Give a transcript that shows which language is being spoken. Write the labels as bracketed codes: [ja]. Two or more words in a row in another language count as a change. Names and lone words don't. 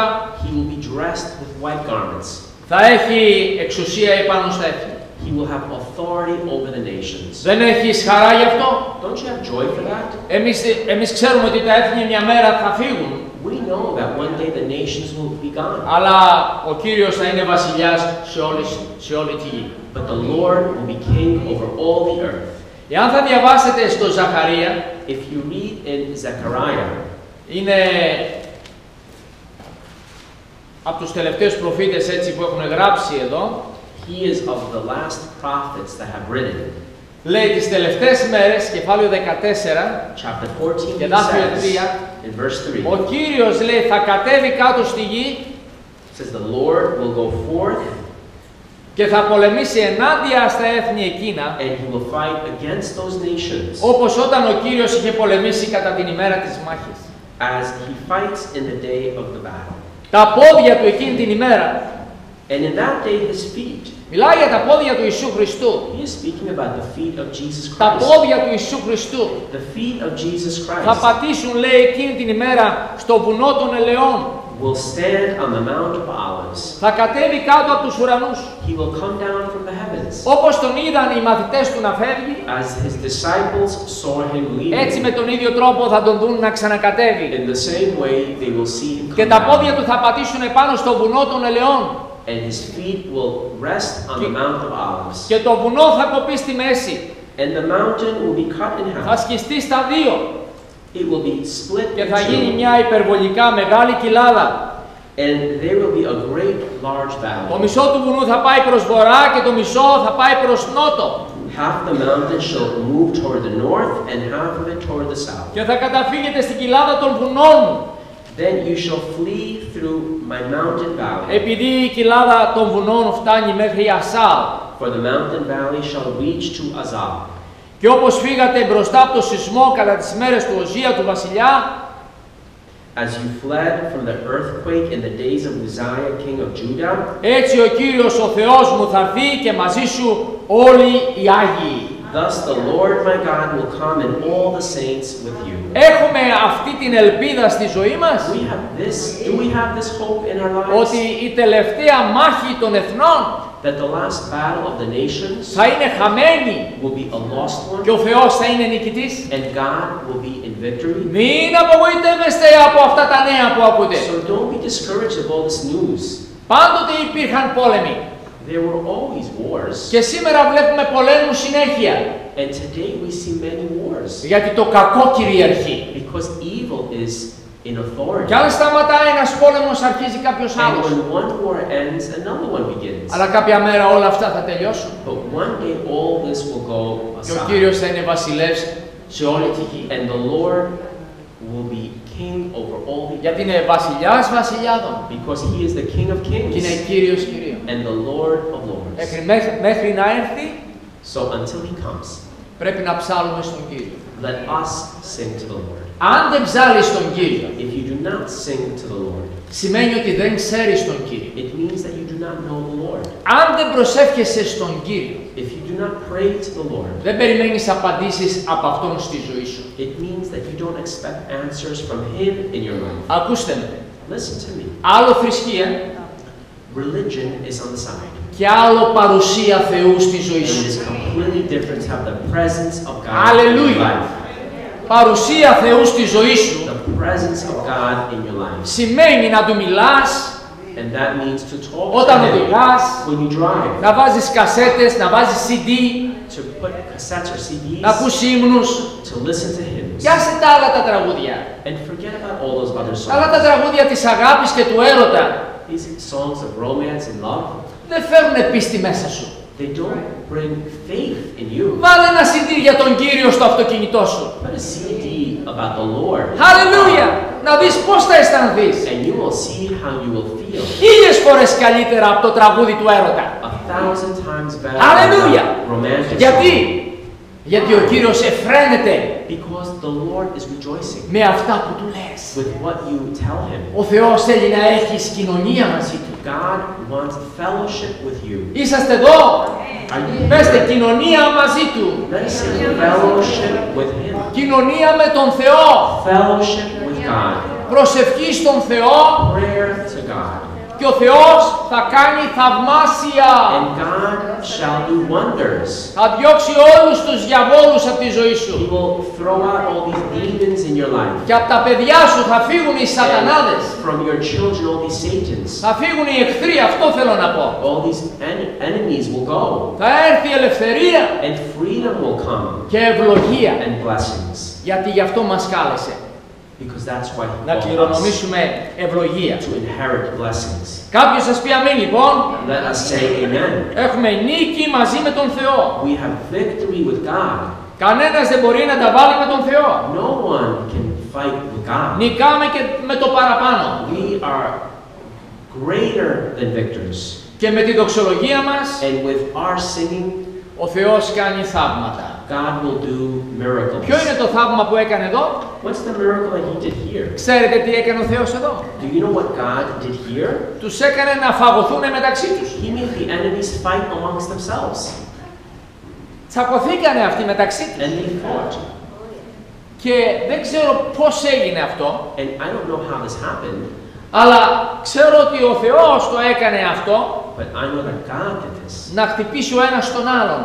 [en] He will be dressed with white garments. [el] θα έχει εξουσία επάνω στα έθνη. [en] He will have authority over the nations. [el] Δεν έχεις χαρά γι' αυτό? [en] Don't you have joy for that? [el] Εμείς ξέρουμε ότι τα έθνη μια μέρα θα φύγουν, [en] We know that one day the nations will be gone. [el] αλλά ο Κύριος θα είναι βασιλιάς σε όλη τη γη. [en] But the Lord will be king over all the earth. [el] Εάν θα διαβάσετε στο Ζαχαρία, [en] If you read in Zechariah, [el] είναι από τους τελευταίους προφήτες έτσι που έχουν γράψει εδώ, [en] he is of the last prophets that have written. [el] λέει τις τελευταίες μέρες, κεφάλαιο 14, [en] Chapter 14 [el] και [en] he [el] δάφιο [en] says, 3, in verse 3, [el] ο Κύριος, λέει, θα κατέβει κάτω στη γη [en] says the Lord will go forth [el] και θα πολεμήσει ενάντια στα έθνη εκείνα, [en] and he will fight against those nations [el] όπως όταν ο Κύριος είχε πολεμήσει κατά την ημέρα της μάχης. [en] as he fights in the day of the battle. [el] Τα πόδια του εκείνη την ημέρα, [en] And in that day his feet, [el] μιλάει για τα πόδια του Ιησού Χριστού. [en] he is speaking about the feet of Jesus [el] Τα [en] Christ. [el] πόδια του Ιησού Χριστού [en] The feet of Jesus [el] θα [en] Christ [el] πατήσουν, λέει, εκείνη την ημέρα στο βουνό των ελαιών. [en] will stand on the Mount of Olives. [el] Θα κατέβει κάτω από τους ουρανούς. [en] He will come down from the heavens. [el] Όπως τον είδαν οι μαθητές του να φεύγει, [en] As his disciples saw him [el] έτσι [en] leaving, [el] με τον ίδιο τρόπο θα τον δουν να ξανακατέβει. [en] in the same way they will see him [el] Και [en] come [el] τα πόδια [en] down. [el] του θα πατήσουν επάνω στο βουνό των ελαιών. [en] And his feet will rest on the Mount of Olives. [el] Και το βουνό θα κοπεί στη μέση. [en] And the mountain will be cut in [el] Θα [en] half. [el] σκιστεί στα δύο. [en] It will be split [el] Και [en] in [el] θα γίνει [en] two. [el] μια υπερβολικά μεγάλη κοιλάδα. [en] And there will be a great large [el] Το [en] valley. [el] μισό του βουνού θα πάει προς βορρά και το μισό θα πάει προς νότο. [en] Half the mountain shall move toward the north, and half of it toward the south. [el] Και θα καταφύγετε στην κοιλάδα των βουνών μου. [en] Then you shall flee through my mountain valley. [el] Επειδή η κοιλάδα των βουνών φτάνει μέχρι Ασάλ. [en] For the mountain valley shall reach to Azal. [el] Και όπως φύγατε μπροστά από το σεισμό κατά τις μέρες του Οσία του βασιλιά, [en] As you fled from the earthquake in the days of Uzziah, king of Judah, [el] έτσι ο Κύριος ο Θεός μου θα έρθει και μαζί σου όλοι οι Άγιοι. [en] thus the Lord my God will come and all the saints with you. [el] Έχουμε αυτή την ελπίδα στη ζωή μας, [en] Do we have this hope in our lives? [el] ότι η τελευταία μάχη των εθνών [en] That the last battle of the nations [el] θα είναι χαμένη [en] will be a lost [el] και [en] one, [el] ο Θεός θα είναι νικητής. [en] and God will be in victory. [el] Μην απογοητεύεστε από αυτά τα νέα που ακούτε. [en] So don't be discouraged of all this news. [el] Πάντοτε υπήρχαν πόλεμοι [en] There were always wars, [el] και σήμερα βλέπουμε πολέμους συνέχεια, [en] and today we see many wars, [el] γιατί το κακό κυριαρχεί. [en] because evil is in authority. [el] Και αν σταματάει ένας πόλεμος αρχίζει κάποιος [en] And [el] άλλος. [en] when one war ends, another one begins. [el] Αλλά κάποια μέρα όλα αυτά θα τελειώσουν. [en] But one day all this will go [el] Και ο [en] aside, [el] Κύριος θα είναι βασιλεύς σε όλη τη γη. [en] and the Lord will be king over all the earth, [el] Γιατί είναι βασιλιάς βασιλιάδων [en] because he is the King of [el] και είναι [en] kings [el] Κύριος Κυρίων. [en] and the Lord of lords. [el] Μέχρι να έρθει [en] So until he comes, [el] πρέπει να ψάλουμε στον Κύριο. [en] let us sing to the Lord. [el] Αν δεν ψάλεις στον Κύριο, [en] If you do not sing to the Lord, [el] σημαίνει ότι δεν ξέρεις τον Κύριο. [en] it means that you do not know the Lord. [el] Αν δεν προσεύχεσαι στον Κύριο, [en] If you do not pray to the Lord, [el] δεν περιμένεις απαντήσεις από Αυτόν στη ζωή σου. [en] it means that you don't expect answers from him in your life. [el] Ακούστε με. [en] Listen to me. [el] Άλλο θρησκεία [en] Religion is on the side. [el] και άλλο παρουσία Θεού στη ζωή [en] And it [el] σου. [en] is completely different to have the presence of God in your Hallelujah. life. [el] Παρουσία Θεού στη ζωή σου [en] The presence of God in your life. [el] σημαίνει να Του μιλάς, [en] And that means to talk [el] όταν [en] to him [el] οδηγάς, [en] when you drive, [el] να βάζεις κασέτες, να βάζεις CD, [en] to put cassettes or [el] να [en] CDs, [el] ακούς ύμνους. [en] to listen to hymns. [el] Και άσε τα άλλα τα τραγούδια. [en] And forget about all those other [el] Αλλά τα [en] songs. [el] τραγούδια της αγάπης και του έρωτα [en] These songs of romance and love, [el] δεν φέρουν πίστη μέσα σου. [en] they don't bring faith in you. [el] Βάλε ένα CD για τον Κύριο στο αυτοκίνητό σου. [en] Put a CD about the Lord, [el] Χαλελούια! Να δεις πώς θα αισθανθείς. [en] and you will see how you will feel. [el] 1000 φορές καλύτερα από το τραγούδι του έρωτα. [en] 1,000 times better Hallelujah. than a romantic [el] Γιατί? [en] song. [el] Γιατί ο Κύριος εφραίνεται [en] Because the Lord is rejoicing [el] με αυτά που Του λες. [en] with what you tell him. [el] Ο Θεός θέλει να έχεις κοινωνία μαζί Του. [en] God wants fellowship with you. [el] Είσαστε εδώ. [en] Are you [el] Πέστε [en] here? [el] κοινωνία μαζί Του. [en] Let us say fellowship with him. [el] Κοινωνία με τον Θεό. [en] Fellowship with God. [el] Προσευχή στον Θεό [en] Prayer to God. [el] και ο Θεός θα κάνει θαυμάσια. [en] And God shall do wonders. [el] Θα διώξει όλους τους διαβόλους από τη ζωή [en] He [el] σου. [en] will throw out all these demons in your life. [el] Και από τα παιδιά σου θα φύγουν οι σατανάδες. [en] And from your children, all these Satans. [el] Θα φύγουν οι εχθροί, αυτό θέλω να πω. [en] All these enemies will go. [el] Θα έρθει η ελευθερία [en] And freedom will come. [el] και ευλογία. [en] And blessings. [el] Γιατί γι' αυτό μας κάλεσε. [en] Because that's why he [el] Να [en] called us [el] κληρονομήσουμε ευλογία. [en] to inherit blessings. [el] Κάποιος σας πει αμήν λοιπόν. [en] Let us say amen. [el] Έχουμε νίκη μαζί με τον Θεό. [en] We have victory with God. [el] Κανένας δεν μπορεί να τα βάλει με τον Θεό. [en] No one can fight with God. [el] Νικάμε και με το παραπάνω. [en] We are greater than victors. [el] Και με τη δοξολογία μας [en] And with our singing, [el] ο Θεός κάνει θαύματα. [en] God will do miracles. [el] Ποιο είναι το θαύμα που έκανε εδώ? [en] What's the miracle that he did here? [el] Ξέρετε τι έκανε ο Θεός εδώ? [en] Do you know what God did here? [el] Τους έκανε να φαγωθούν μεταξύ τους. [en] He made the enemies fight amongst themselves. [el] Τσακωθήκανε αυτοί μεταξύ τους. [en] And they fought. [el] Και δεν ξέρω πώς έγινε αυτό, [en] And I don't know how this happened, [el] αλλά ξέρω ότι ο Θεός το έκανε αυτό [en] but I know that God did this [el] να χτυπήσει ο ένας τον άλλον